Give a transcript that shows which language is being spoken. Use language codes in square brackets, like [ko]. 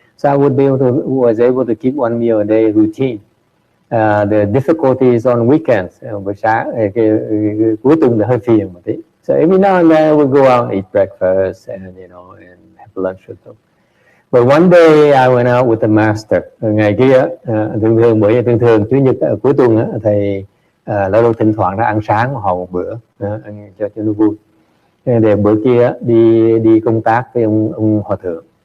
[en] So I was able to keep one meal a day routine. The difficulty is on weekends. [vi] Buổi sáng cuối tuần là hơi phiền một tí. [en] So every now and then we go out and eat breakfast and and have lunch with them. But one day I went out with the master. [vi] Ngày kia thường chủ nhật cuối tuần thầy lâu thỉnh thoảng ra ăn sáng họ một bữa, ăn cho nó vui. Để bữa kia đi công tác với ông hòa thượng.